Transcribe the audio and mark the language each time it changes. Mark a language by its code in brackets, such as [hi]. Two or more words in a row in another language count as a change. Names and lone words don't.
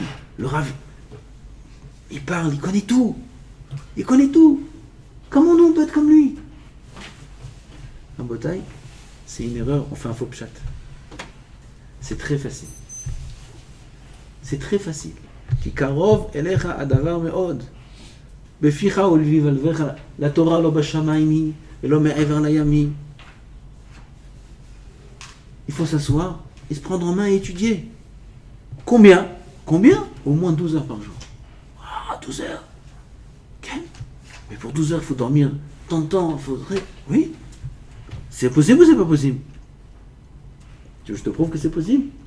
[fr] Le Rav, il parle, il connaît tout. Il connaît tout. Comment nous on peut être comme lui? Un botaï, c'est une erreur, on fait un faux pshat. C'est très facile. C'est très facile. [he] כי קרוב אליך הדבר מאד. בפיך ובלב לבבך. לא התורה לא בשמים ולא מעבר לים. [fr] Il faut s'asseoir et se prendre en main et étudier. Combien? Au moins 12 heures par jour. Ah, 12 heures. Quel? Mais pour 12 heures, il faut dormir tant de temps. Il faudrait... Oui. C'est possible ou c'est pas possible? Tu veux que je te prouve que c'est possible?